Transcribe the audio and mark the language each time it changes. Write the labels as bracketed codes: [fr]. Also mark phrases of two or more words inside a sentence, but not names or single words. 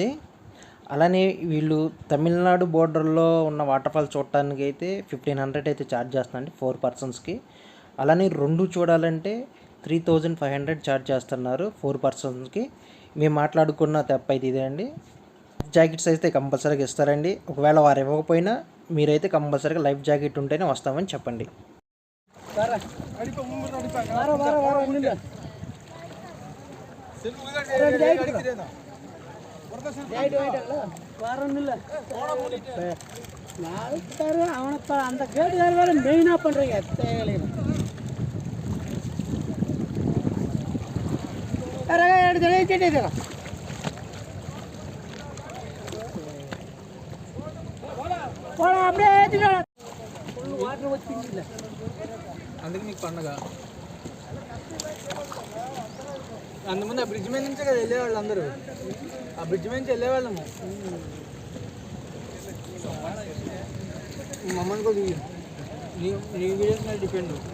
[te] అలానే వీళ్ళు తమిళనాడు బోర్డర్లో ఉన్న [en] water falls [te] చూడటానికి అయితే 1500 అయితే ఛార్జ్ చేస్తున్నారండి 4 personsకి. అలానే 2 చూడాలంటే 3500 ఛార్జ్ చేస్తున్నారు 4 personsకి. మేము మాట్లాడుకున్న తెప్ప అయితే ఇదే అండి. జాకెట్స్ అయితే కంపల్సరీగా ఇస్తారండి. ఒకవేళ వారు ఇవ్వకపోయినా మీరైతే కంపల్సరీగా [en] life jacket [te] ఉంటేనే వస్తామని చెప్పండి. [ta] அந்த கேட்டுக்கார வேலை மெயினாக பண்ணுறீங்க தேவையில்லை. அப்படியே ஏற்றிக்கலாம். [te] వాటర్ వచ్చింది అందుకు మీకు పండగ. అంతకుముందు ఆ బ్రిడ్జ్ మీద నుంచే కదా వెళ్ళేవాళ్ళు అందరూ. ఆ బ్రిడ్జ్ మీద నుంచి వెళ్ళేవాళ్ళము. మమ్మల్ని కూడా నీ వీడియోస్ మీద డిపెండ్.